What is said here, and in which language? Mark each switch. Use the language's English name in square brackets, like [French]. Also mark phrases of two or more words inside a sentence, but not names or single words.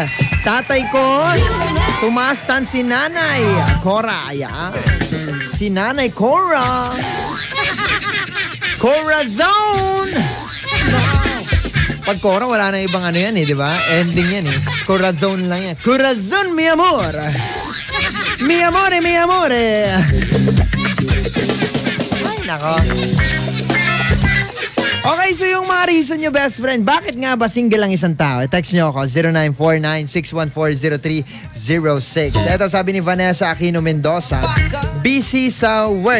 [Filipino] Tatay ko, tumastan si Nanay Cora. Ayan. Si Nanay Cora. Corazon. Pag Cora, wala na ibang ano yan eh, di ba? Ending yan eh. Corazon lang yan. Corazon, [Spanish] mi amor. Mi amore, mi amore. [Filipino] Ay, nako. Okay, so yung mga reason nyo, [English] best friend, [Filipino] bakit nga ba single ang isang tao? Text nyo ako, 0949-614-0306. Ito sabi ni Vanessa Aquino Mendoza, busy sa work.